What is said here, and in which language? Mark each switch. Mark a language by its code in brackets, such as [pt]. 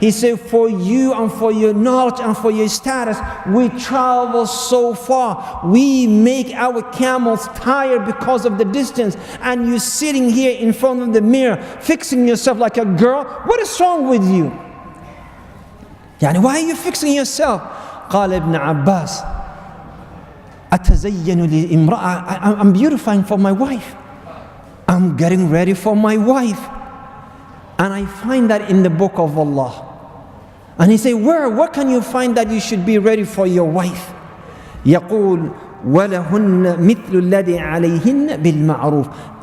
[en] He said, for you and for your knowledge and for your status, we travel so far. We make our camels tired because of the distance. And you're sitting here in front of the mirror, fixing yourself like a girl. What is wrong with you? Why are you fixing yourself? [ar] قال ابن عباس أتزين لامرأة. [en] I'm beautifying for my wife. I'm getting ready for my wife. And I find that in the book of Allah. And he said, where can you find that you should be ready for your wife? [ar] يقول وَلَهُنَّ مِثْلُ الَّذِي عَلَيْهِنَّ بِالْمَعْرُوفِ.